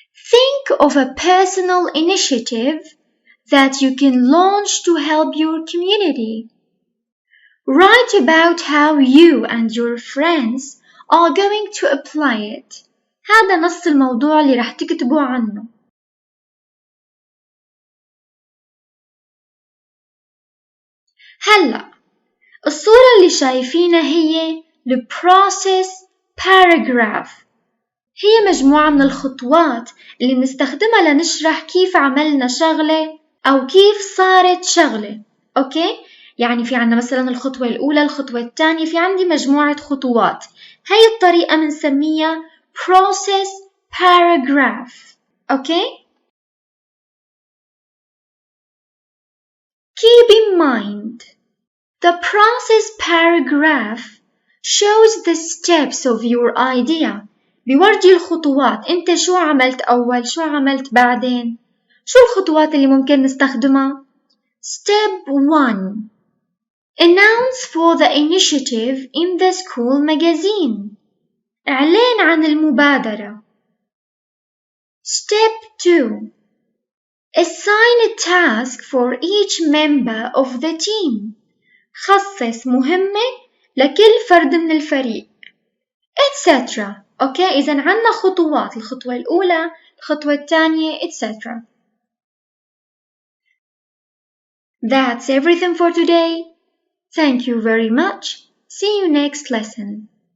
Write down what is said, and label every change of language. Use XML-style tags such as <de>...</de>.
<en>Think of a personal initiative that you can launch to help your community. Write about how you and your friends are going to apply it.</en> <ar>هذا نص الموضوع اللي رح تكتبوا عنه. هلأ الصورة اللي شايفينها هي the process paragraph. هي مجموعة من الخطوات اللي نستخدمها لنشرح كيف عملنا شغلة أو كيف صارت شغلة. أوكي؟ يعني في عنا مثلا الخطوة الأولى، الخطوة الثانية، في عندي مجموعة خطوات. هاي الطريقة بنسميها process paragraph.</ar> <en>Okay? Keep in mind, the process paragraph shows the steps of your idea.</en> <ar>بيورجي الخطوات، انت شو عملت أول، شو عملت بعدين، شو الخطوات اللي ممكن نستخدمها.</ar> <en>Step 1. Announce for the initiative in the school magazine.</en> <ar>إعلان عن المبادرة.</ar> <en>Step 2. Assign a task for each member of the team.</en> <ar>خصص مهمة لكل فرد من الفريق etc. أوكي، إذن عنا خطوات، الخطوة الأولى، الخطوة الثانية etc.</ar> <en>That's everything for today. Thank you very much. See you next lesson.</en>